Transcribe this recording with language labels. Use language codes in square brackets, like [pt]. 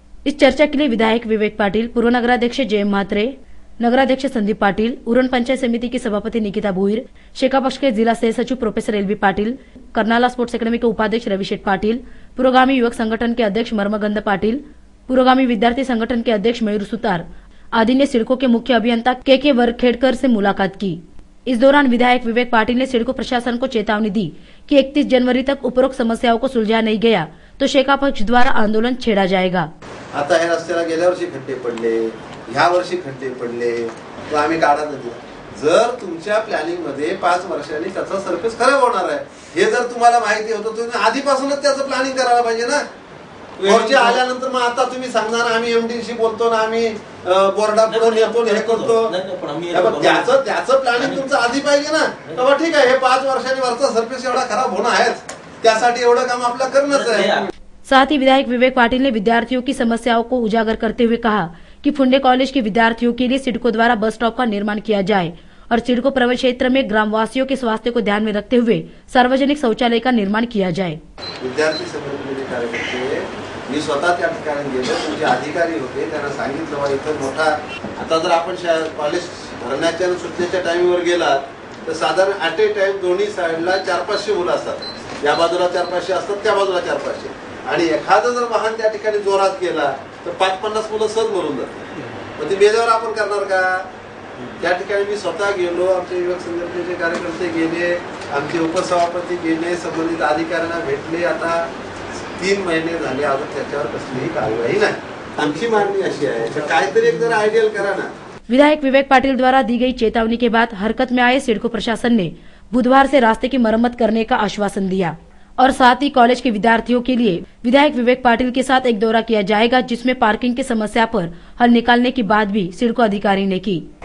[hi] इस चर्चा के लिए विधायक विवेक पाटिल, पूर्व नगराध्यक्ष जयम म्हात्रे, नगराध्यक्ष संदीप पाटिल, उरण पंचायत समिति की सभापति निकिता भुईर, शेका पक्ष के जिला सह सचिव professor LB Patil, Karnala sports academy के उपाध्यक्ष रविशेठ पाटिल, पुरोगामी युवक संगठन के अध्यक्ष मर्मगंध पाटिल, पुरोगामी विद्यार्थी संगठन के अध्यक्ष मयूर सुतार आदि ने सिडको के मुख्य अभियंता के वरखेड़कर से मुलाकात की। इस दौरान विधायक विवेक पाटिल ने सिडको प्रशासन को चेतावनी दी कि 31 जनवरी तक उपरोक्त समस्याओं को सुलझाया नहीं गया तो शेका पक्ष द्वारा आंदोलन छेड़ा जाएगा। [mr] आता ह्या रस्त्याला गेल्या वर्षी खड्डे पडले, ह्या वर्षी खड्डे पडले तो आम्ही काढा दिला. जर तुमच्या प्लॅनिंग मध्ये 5 वर्षांनी त्याचा सरफेस खराब होणार आहे हे जर तुम्हाला माहिती होतं तुम्ही आधीपासूनच त्याचं प्लॅनिंग करायला पाहिजे ना. वरचे आल्यानंतर मग आता तुम्ही सांगणार आम्ही एमडीशी बोलतो ना आम्ही बोर्डापुढे येतो हे करतो. त्याचं प्लॅनिंग तुमचं आधी पाहिजे ना. तेव्हा ठीक आहे हे 5 वर्षांनी वरचा सरफेस एवढा खराब होणं आहेच त्यासाठी एवढं काम आपलं करणंच आहे. [hi] साथ ही विधायक विवेक पाटिल ने विद्यार्थियों की समस्याओं को उजागर करते हुए कहा कि फुंडे कॉलेज के विद्यार्थियों के लिए सिडको द्वारा बस स्टॉप का निर्माण किया जाए और सिडको प्रवेश क्षेत्र में ग्रामवासियों के स्वास्थ्य को ध्यान में रखते हुए सार्वजनिक शौचालय का निर्माण किया जाए. [mr] विद्यार्थी संघटनेचे कार्यकर्ते मी स्वतः त्या ठिकाणी गेलो. तुमचे अधिकारी होते त्यांना सांगितलं बा इथं मोठा आता जर आपण कॉलेज भरण्याच्या सुट्टीच्या टाइमवर गेलात तर साधारण ॲट ए टाइम दोन्ही साईडला 400-500 मुलं असतात. या बाजूला 400-500 असतात त्या बाजूला 400-500 आणि एखादं जर वाहन त्या ठिकाणी जोरात गेला तर 5-50 मुलं सहज मरून जातात. मग ते मेल्यावर आपण करणार का. त्या ठिकाणी मी स्वतः गेलो. आमचे युवक संघटनेचे कार्यकर्ते गेले आमचे उपसभापती गेले संबंधित अधिकाऱ्यांना भेटले. आता 3 महिने झाले अजून त्याच्यावर कसलीही कार्यवाही नाही. आमची मागणी अशी आहे तर काहीतरी एक जरा आयडियल करा ना. [hi] विधायक विवेक पाटिल द्वारा दी गई चेतावनी के बाद हरकत में आए सिडको प्रशासन ने बुधवार से रास्ते की मरम्मत करने का आश्वासन दिया और साथ ही कॉलेज के विद्यार्थियों के लिए विधायक विवेक पाटिल के साथ एक दौरा किया जाएगा जिसमें पार्किंग की समस्या पर हल निकालने की बात भी सिडको अधिकारी ने की.